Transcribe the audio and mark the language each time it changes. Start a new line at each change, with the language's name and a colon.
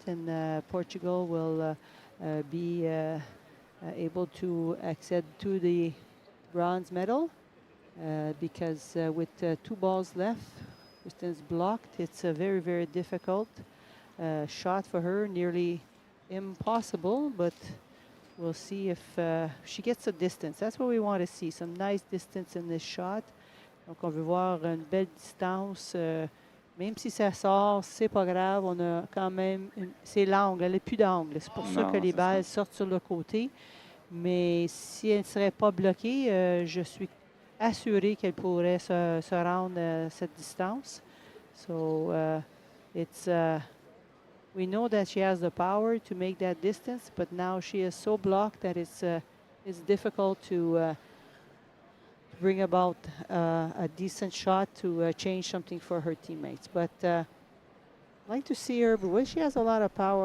English: And Portugal will be able to accede to the bronze medal because with 2 balls left, Kristen's blocked. It's a very, very difficult shot for her, nearly impossible, but we'll see if she gets a distance. That's what we want to see, some nice distance in this shot.
French: Donc, on veut voir une belle distance. Même si ça sort, c'est pas grave. On a quand même... C'est l'angle, elle n'a plus d'angle. C'est pour ça que les balles sortent sur le côté. Mais si elle ne serait pas bloquée, je suis assurée qu'elle pourrait se rendre cette distance.
English: So, it's... we know that she has the power to make that distance, but now she is so blocked that it's difficult to bring about a decent shot to change something for her teammates. But I'd like to see her, but she has a lot of power.